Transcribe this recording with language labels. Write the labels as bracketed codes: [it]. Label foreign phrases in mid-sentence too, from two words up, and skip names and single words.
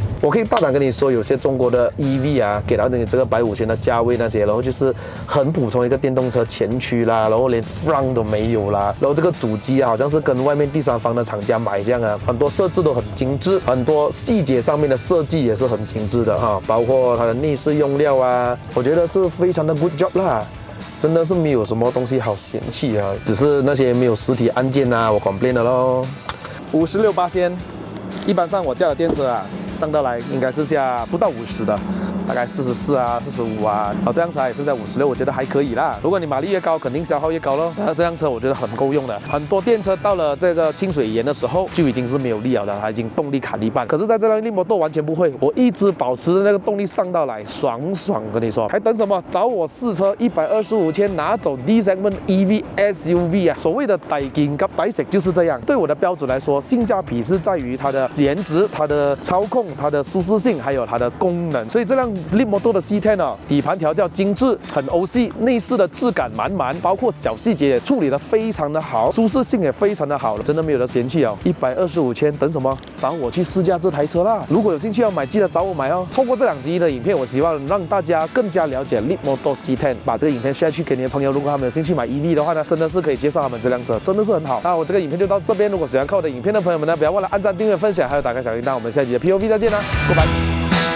[zh] 我可以大膽跟你說，有些中國的 EV 啊，給到你這個150千的價位那些，然後就是很普通一個電動車前驅啦，然後連 front 都沒有啦，然後這個主機啊，好像是跟外面第三方的廠家買這樣啊，很多設置都很精緻，很多細節上面的設計也是很精緻的哈，包括它的內飾用料啊，我覺得是非常的 [en] good job [zh] 啦。真的是沒有什麼東西好嫌棄啊，只是那些沒有實體按鍵啊，我 complain 了咯。56%，一般上我駕的電車啊，上到來應該是下不到50的，大概44啊、45啊，這輛車也是在56，我覺得還可以啦。如果你馬力越高，肯定消耗越高咯。但是這輛車我覺得很夠用的，很多電車到了這個清水岩的時候就已經是沒有力了的，它已經動力砍一半。可是在這輛Leapmotor完全不會，我一直保持着那個動力上到來，爽，跟你說，還等什麼？找我試車，125千拿走 [en] D segment EV SUV [zh] 啊！所謂的抵件及抵食就是這樣。對我的標準來說，性價比是在於它的顏值、它的操控、它的舒適性，還有它的功能。所以這輛Leapmotor的 C10 啊，底盤調教精緻，很歐系，內飾的質感滿滿，包括小細節也處理得非常的好，舒適性也非常的好，真的沒有得嫌棄哦。125千，等什麼？找我去試駕這台車啦！如果有興趣要買，記得找我買哦。通過這兩集的影片，我希望讓大家更加了解 Leapmotor C10，把這個影片 share 去給你的朋友，如果他們有興趣買 EV 的話呢，真的是可以介紹他們這輛車，真的是很好。那我這個影片就到這邊，如果喜歡看我的影片的朋友們呢，不要忘了按讚、訂閱、分享，還有打開小鈴鐺。我們下集的 POV 再見啦，拜拜。